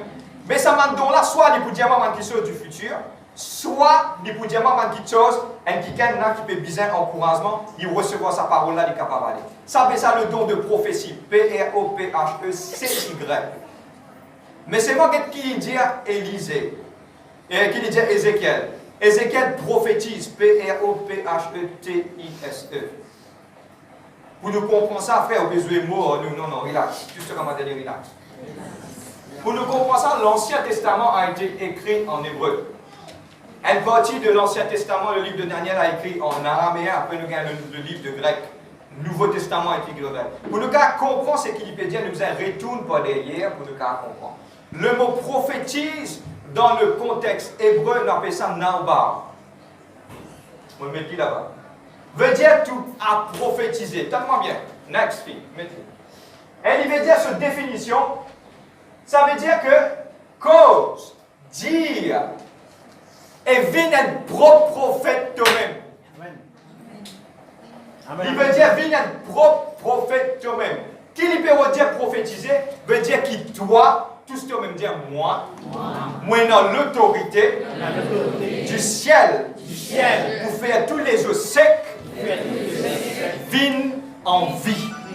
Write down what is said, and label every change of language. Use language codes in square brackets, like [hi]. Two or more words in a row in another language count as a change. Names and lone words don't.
[fr] Mais ça don-là, soit il peut dire moi quelque chose du futur, soit il peut dire moi quelque chose, un quelqu'un qui peut besoin encouragement, il recevra sa parole-là, il est capable d'aller. Ça, c'est ça le don de prophétie. P-R-O-P-H-E-C-Y. Mais c'est moi qui dit à Élisée, et qui dit à Ézéchiel. Ézéchiel prophétise, P-R-O-P-H-E-T-I-S-E. Pour nous comprendre ça, frère, au besoin de mots, non, relax. Juste comment dire, relax. Pour nous comprendre ça, l'Ancien Testament a été écrit en hébreu. Une partie de l'Ancien Testament, le livre de Daniel, a écrit en araméen, après nous avons le livre de grec. Le Nouveau Testament a écrit en grec. Pour nous comprendre ce qu'il peut dire, nous retourne par derrière pour nous comprendre. Le mot prophétise, dans le contexte hébreu, on appelle ça nabar. On le met là-bas. Veut dire tout à prophétiser. Tellement bien. [en] Next thing. [fr] Et il veut dire cette définition. Ça veut dire que cause, dire, et viens être propre prophète toi-même. Amen. Il veut dire viens être propre prophète toi-même. Qui il peut dire prophétiser veut dire qui toi, tout ce que tu veux me dire moi dans l'autorité du ciel pour faire tous les eaux secs viennent en vie.